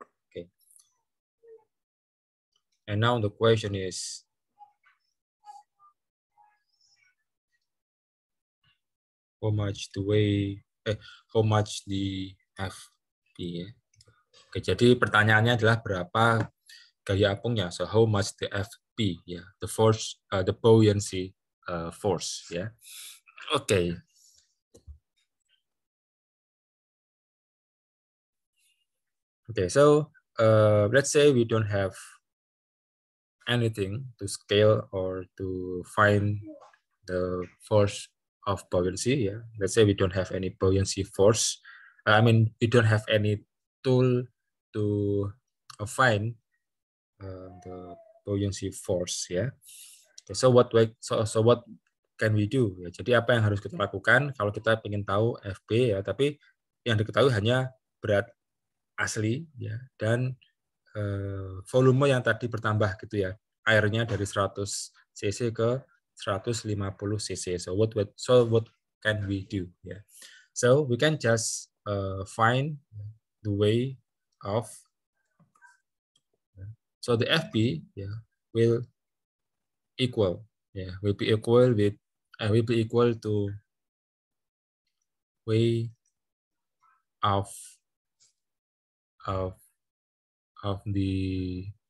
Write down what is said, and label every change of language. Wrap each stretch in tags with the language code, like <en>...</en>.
<en>Okay. And now the question is, how much the weight, how much the F ya.</en> <id>Oke, jadi pertanyaannya adalah berapa gaya apungnya?</id> <en>So how much the FP ya, the force, the buoyancy force ya. Oke. Okay, so let's say we don't have anything to scale or to find the force of buoyancy. Yeah, let's say we don't have any buoyancy force. I mean, we don't have any tool to find the buoyancy force. Yeah. Okay, so what can we do?</en> <id>Ya, jadi apa yang harus kita lakukan kalau kita ingin tahu FB ya, tapi yang diketahui hanya berat asli ya dan volume yang tadi bertambah gitu ya, airnya dari 100 cc ke 150 cc.</id> <en>So what can we do? Yeah. So we can just find the way of so the FP will equal will be equal with will be equal to way of of of the</en>